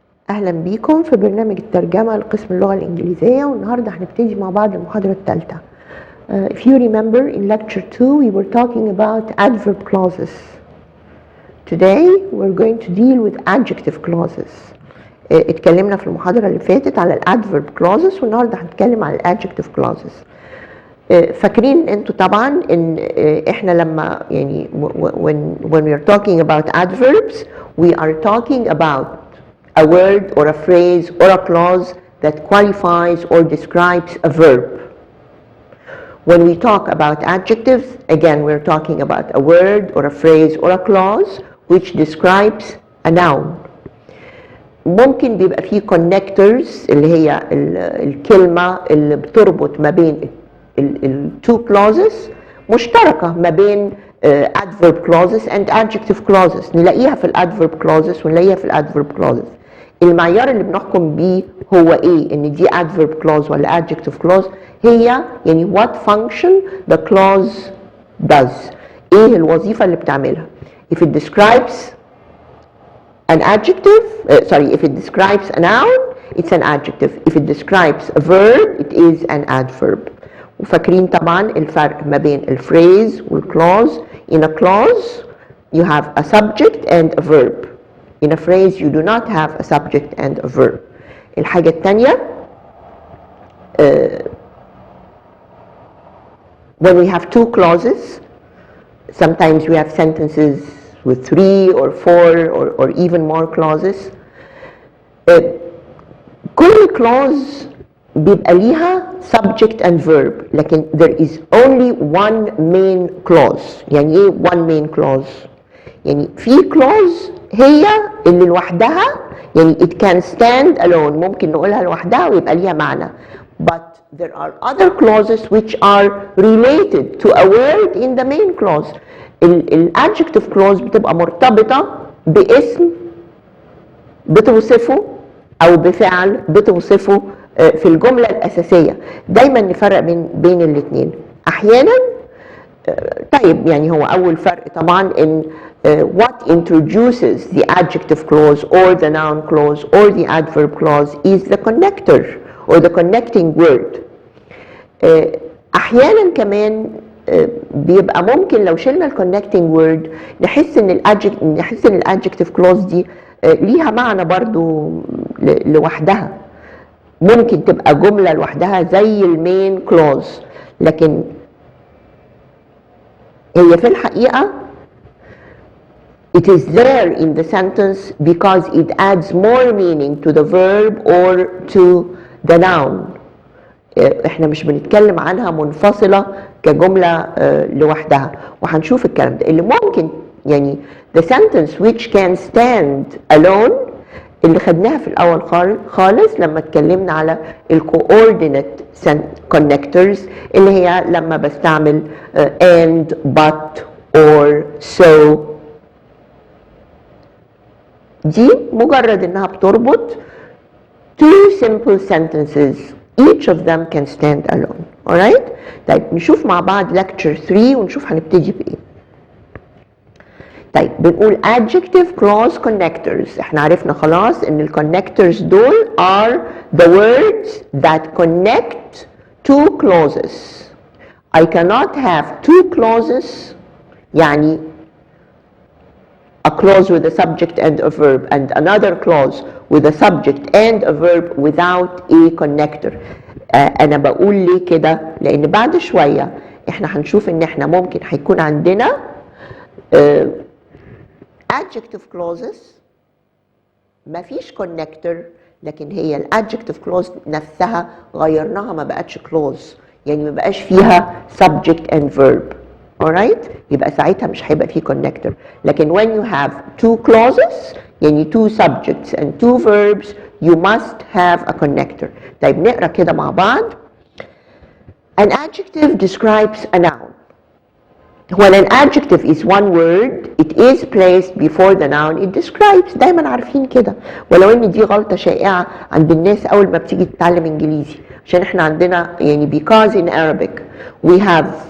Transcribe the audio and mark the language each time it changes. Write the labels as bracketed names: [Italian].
[Arabic] أهلا بيكم في برنامج الترجمة لقسم اللغة الإنجليزية، والنهاردة هنبتدي مع بعض المحاضرة الثالثة. [English] If you remember in lecture 2 we were talking about adverb clauses. Today we're going to deal with adjective clauses. [Arabic] اتكلمنا في المحاضرة اللي فاتت على الادفيرب clauses والنهاردة هنتكلم على الادجكتيف clauses. فاكرين انتوا طبعا ان احنا لما يعني [English] when we are talking about adverbs we are talking about a word or a phrase or a clause that qualifies or describes a verb. When we talk about adjectives, again we're talking about a word or a phrase or a clause which describes a noun. [Arabic] ممكن بيبقى فيه connectors اللي هي الكلمة اللي بتربط ما بين [English] two clauses [Arabic] مشتركة ما بين [English] adverb clauses and adjective clauses. [Arabic] نلاقيها في adverb clauses ونلاقيها في adverb clauses. المعيار اللي بنحكم بيه هو ايه؟ ان دي adverb clause ولا adjective clause؟ هي يعني [English] what function the clause does. [Arabic] ايه الوظيفة اللي بتعملها؟ [English] If it describes an adjective, if it describes a noun, it's an adjective. If it describes a verb, it is an adverb. [Arabic] وفاكرين طبعا الفرق ما بين الفريز والclause. [English] In a clause, you have a subject and a verb. In a phrase, you do not have a subject and a verb. [Arabic] الحاجة الثانية, [English] when we have two clauses, sometimes we have sentences with 3 or 4 or even more clauses. كل clause [Arabic] بيبقى ليها [English] subject and verb, لكن there is only one main clause. [Arabic] يعني ايه [English] one main clause؟ [Arabic] يعني في clause هي اللي لوحدها، يعني [English] it can stand alone، [Arabic] ممكن نقولها لوحدها ويبقى ليها معنى. [English] But there are other clauses which are related to a word in the main clause. [Arabic] الادجكتيف clause بتبقى مرتبطة باسم بتوصفه أو بفعل بتوصفه في الجملة الأساسية. دايما نفرق بين الاثنين. أحيانا طيب يعني هو أول فرق طبعا إن [English] what introduces the adjective clause or the noun clause or the adverb clause is the connector or the connecting word. [Arabic] أحيانا كمان بيبقى ممكن لو شلنا الconnecting word نحس ان الادجكتيف كلوز دي ليها معنى برضو لوحدها. ممكن تبقى جملة لوحدها زي المين كلوز، لكن هي في الحقيقة [English] it is there in the sentence because it adds more meaning to the verb or to the noun. [Arabic] احنا مش بنتكلم عنها منفصلة كجملة لوحدها، وهنشوف الكلام ده اللي ممكن يعني [English] the sentence which can stand alone [Arabic] اللي خدناها في الأول خالص لما اتكلمنا على coordinate connectors اللي هي لما بستعمل [English] and but or so. [Arabic] دي مجرد انها بتربط [English] two simple sentences. Each of them can stand alone. Alright? [Arabic] طيب نشوف مع بعض lecture 3 ونشوف هنبتدي بإيه. طيب بنقول [English] adjective clause connectors. [Arabic] احنا عرفنا خلاص ان [English] connectors دول are the words that connect two clauses. I cannot have two clauses يعني a clause with a subject and a verb and another clause with a subject and a verb without a connector. [Arabic] أنا بقول ليه كده؟ لأن بعد شوية إحنا هنشوف إن إحنا ممكن هيكون عندنا adjective clauses مفيش connector، لكن هي الadjective clause نفسها غيرناها ما بقتش clause، يعني ما بقاش فيها [English] subject and verb. [Arabic] alright؟ يبقى ساعتها مش هيبقى فيه connector. [English] لكن when you have two clauses يعني two subjects and two verbs you must have a connector. [Arabic] طيب نقرأ كده مع بعض. [English] An adjective describes a noun. When an adjective is one word it is placed before the noun it describes. [Arabic] دايما عارفين كده، ولو ان دي غلطة شائعة عند الناس أول ما بتيجي تتعلم إنجليزي، عشان احنا عندنا يعني [English] because in Arabic we have